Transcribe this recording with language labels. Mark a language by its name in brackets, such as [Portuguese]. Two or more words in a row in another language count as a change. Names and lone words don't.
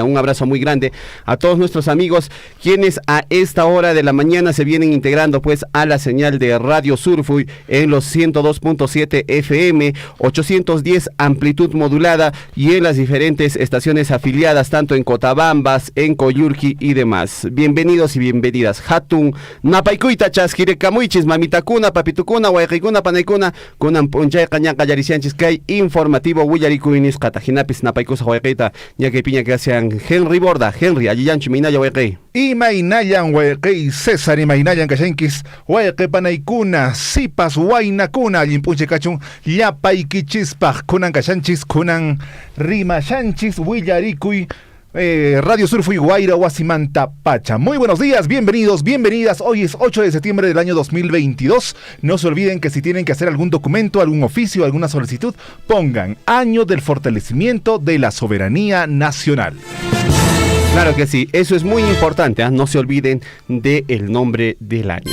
[Spanish] Un abrazo muy grande a todos nuestros amigos quienes a esta hora de la mañana se vienen integrando pues a la señal de Radio Surfui en los 102.7 FM, 810 amplitud modulada y en las diferentes estaciones afiliadas, tanto en Cotabambas, en Coyurqui y demás. Bienvenidos y bienvenidas. [Quechua] Hatun napaykuita chasquirekamuichis, mamitakuna, papitukuna, wayqikuna, panaykuna, kunan punchay qañaqa yarisianchis kay informativo Willaricui nisqata. Hinapis napaykusa wayqita, ñakay piña que hacen Henry Borda. Henry, allillanchu minaya wayqi. Imaynayan wayqi César, imaynayan kashankis wayqi panaykuna, sipas waynakuna, allimpunche kachun, llapaykichispaq, kunan kashanchis, kunan rimashanchis, Willaricui, Radio Surfui, Guaira, Huasimanta, Pacha. [Spanish] Muy buenos días, bienvenidos, bienvenidas. Hoy es 8 de septiembre del año 2022. No se olviden que si tienen que hacer algún documento, algún oficio, alguna solicitud, pongan año del fortalecimiento de la soberanía nacional. Claro que sí, eso es muy importante, ¿eh? No se olviden del nombre del año.